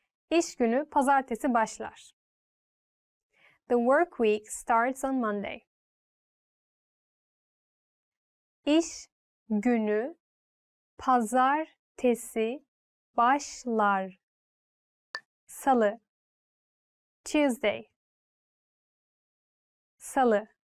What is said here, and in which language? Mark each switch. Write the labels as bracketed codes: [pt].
[tr] İş günü pazartesi başlar. [en] The work week starts on Monday. [tr] İş günü pazartesi başlar. Salı. Tuesday. Salı.